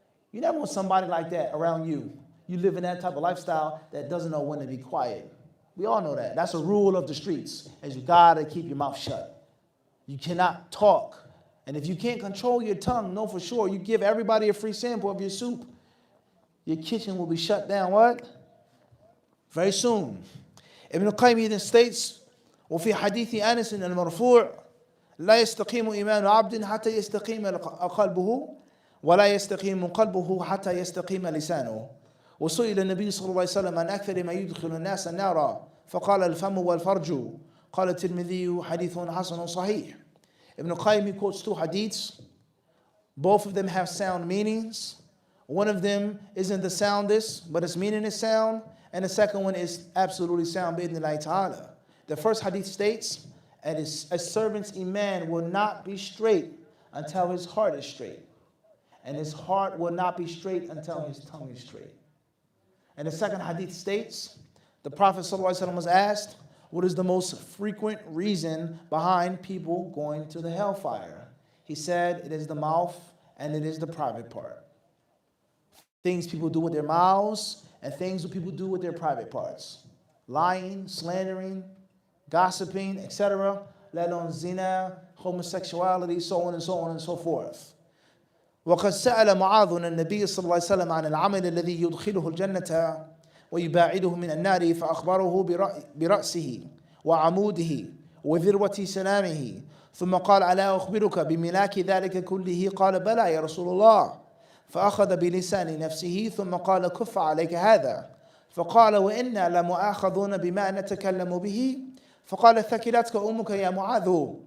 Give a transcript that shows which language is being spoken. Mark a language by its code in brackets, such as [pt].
[en] You never want somebody like that around you. You live in that type of lifestyle that doesn't know when to be quiet. We all know that. That's a rule of the streets, is you gotta keep your mouth shut. You cannot talk. And if you can't control your tongue, know for sure, you give everybody a free sample of your soup, your kitchen will be shut down, what? Very soon. [ar] Ibn al-Qayyim [en] then states, [ar] وفي حديث أنس المرفوع لا يستقيم إيمان عبد حتى يستقيم قلبه ولا يستقيم قلبه حتى يستقيم لسانه وسئل النبي صلى الله عليه وسلم عن أكثر ما يدخل الناس النار فقال الفم والفرج قال الترمذي حديث حسن صحيح. [en] Ibn al-Qayyim quotes two hadiths. Both of them have sound meanings. One of them isn't the soundest, but its meaning is sound. And the second one is absolutely sound, bi'idhnillahi ta'ala. The first hadith states, a servant's iman will not be straight until his heart is straight. And his heart will not be straight until his tongue is straight. And the second hadith states, the Prophet ﷺ was asked, what is the most frequent reason behind people going to the hellfire? He said, it is the mouth and it is the private part. Things people do with their mouths and things that people do with their private parts. Lying, slandering, gossiping, etc. Let alone zina, homosexuality, so on and so on and so forth. [ar] وقد سأل معاذ النبي صلى الله عليه وسلم عن العمل الذي يدخله الجنة ويباعده من النار فأخبره برأسه وعموده وذروة سنامه ثم قال ألا أخبرك بملاك ذلك كله قال بلى يا رسول الله فأخذ بلسان نفسه ثم قال كف عليك هذا فقال وإنا لمؤاخذون بما نتكلم به فقال ثكلتك أمك يا معاذ